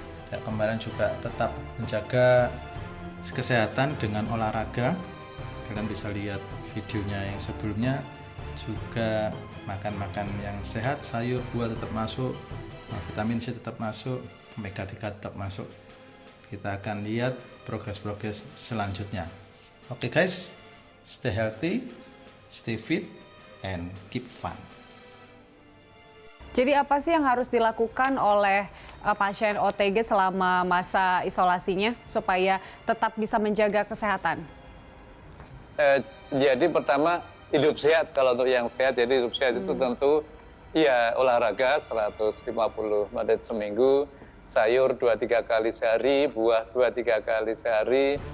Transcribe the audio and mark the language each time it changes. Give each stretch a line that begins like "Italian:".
Indonesian: Ya, kemarin juga tetap menjaga kesehatan dengan olahraga. Kalian bisa lihat videonya yang sebelumnya. Juga makan yang sehat, sayur, buah tetap masuk, vitamin C tetap masuk, omega 3 tetap masuk. Kita akan lihat progres selanjutnya.
English: Oke guys, stay healthy, stay fit, and keep fun.
Indonesian: Jadi apa sih yang harus dilakukan oleh pasien OTG selama masa isolasinya supaya tetap bisa menjaga kesehatan? Jadi pertama hidup sehat. Kalau untuk yang sehat, jadi hidup sehat itu tentu ya olahraga 150 menit seminggu, sayur 2-3 kali sehari, buah 2-3 kali sehari.